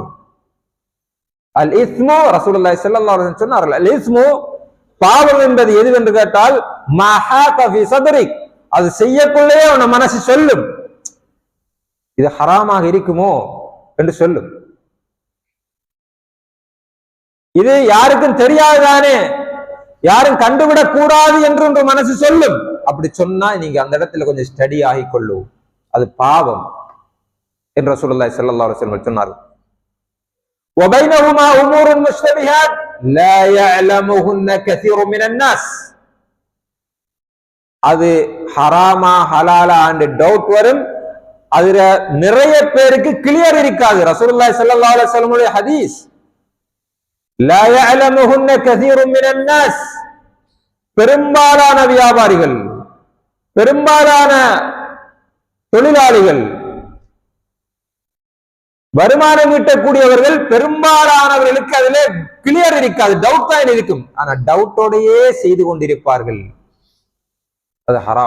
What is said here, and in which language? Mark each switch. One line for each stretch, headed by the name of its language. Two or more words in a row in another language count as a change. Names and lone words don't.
Arabic: الإثم رسول الله صلى الله عليه وسلم
Tamil: சொன்னார்கள்,
Arabic: الإثم
Tamil: பாவம் என்பது எதுவென்று கேட்டால்
Arabic: ما حاك في صدرك,
Tamil: அது செய்யக்குள்ளே உன் மனசு சொல்லும் இது ஹராமாக இருக்குமோ என்று சொல்லும். இது யாருக்கும் தெரியாதுதானே, யாரும் கண்டுவிடக் கூடாது என்று உங்க மனசு சொல்லும். அப்படி சொன்னா நீங்க அந்த இடத்துல கொஞ்சம் ஸ்டடி ஆகிக்கொள்ளும், அது பாவம் என்று
Arabic: رسول الله صلى الله عليه وسلم
Tamil: சொன்னார்கள்.
Arabic: وبينهما امور مشتبهات لا يعلمهن كثير من الناس.
Tamil: அது ஹராமா ஹலாலா
English: and doubt
Tamil: வரும். அதுல நிறைய பேருக்கு கிளியர் இருக்காது.
Arabic: رسول الله صلى الله عليه وسلم
Tamil: உடைய ஹதீஸ்,
Arabic: லா يعلمهن كثير من الناس.
Tamil: பெரும்பாலான வியாபாரிகள், பெரும்பாலான தொழிலாளிகள், வருமானம் ஈட்டக்கூடியவர்கள், பெரும்பாலானவர்களுக்கு அதுல கிளியர் இருக்காது, டவுட் தான் இருக்கும். ஆனா டவுட்டோடையே செய்து கொண்டிருப்பார்கள், அது ஹராம்.